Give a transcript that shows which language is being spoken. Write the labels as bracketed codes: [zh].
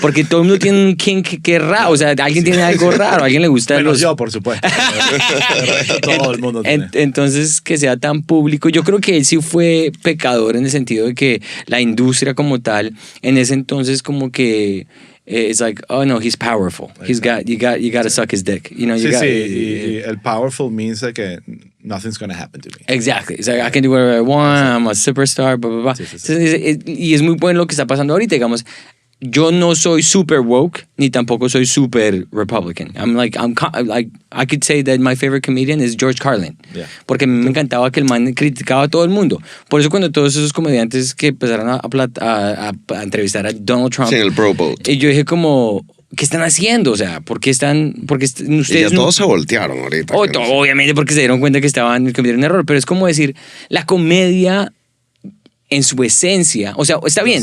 [es] Porque todo el mundo tiene un kink que es raro. O sea, alguien tiene algo raro. A alguien le gusta Menos yo, por supuesto. Todo el mundo tiene. Entonces, que sea tan público. Yo creo que él sí fue pecador en el sentido de que la industria como tal, en ese entonces como que... [en] It's like, oh no, he's powerful. You gotta suck his dick. You know, [es] y el [en] powerful means [es] que [en] nothing's gonna happen to me. Exactly. It's like, I can do whatever I want, I'm a superstar, blah, blah, blah. [es] Sí. Y es muy bueno lo que está pasando ahorita, digamos. Yo no soy super woke, ni tampoco soy super Republican. [en] I could say that my favorite comedian is George Carlin. Yeah. [es] Porque a mí me encantaba que el man criticaba a todo el mundo. Por eso cuando todos esos comediantes que empezaron a entrevistar a Donald Trump. Sí, en el Pro Bowl. Y yo dije como, ¿qué están haciendo? O sea, ¿por qué ustedes y ya todos se voltearon ahorita. Obviamente porque se dieron cuenta que estaban cometiendo un error, pero es como decir, la comedia en su esencia, o sea, está bien.